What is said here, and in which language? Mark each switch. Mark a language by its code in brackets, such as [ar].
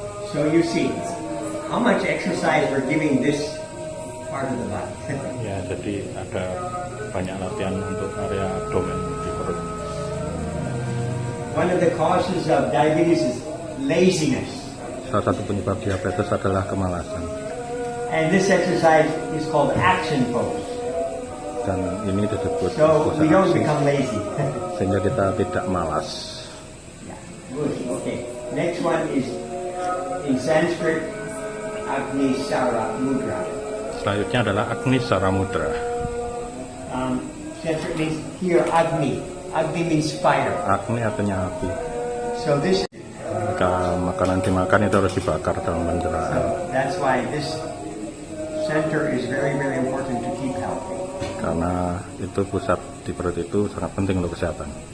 [en] So you see how much exercise we're giving this part of the body. [id] Ya, jadi ada banyak latihan untuk area abdomen di perut. [en] One of the causes of diabetes is laziness. [id] Salah satu penyebab diabetes adalah kemalasan. [en] And this exercise is called action pose. [id] Dan ini disebut [en] So [id] pose [en] we don't [id] aksi, [en] become lazy. [id] sehingga kita tidak malas. [en] Yeah. Good. Okay. Next one is in Sanskrit, Agni Sara Mudra. [id] Selanjutnya adalah Agnisara Mudra. [en] Sanskrit means here Agni. Agni means fire. [id] Agni artinya api. [en] So this. [id] Jika makanan dimakan itu harus dibakar dalam pencerahan. [en] So that's why this center is very, very important to keep healthy. [id] Karena itu pusat di perut itu sangat penting untuk kesehatan.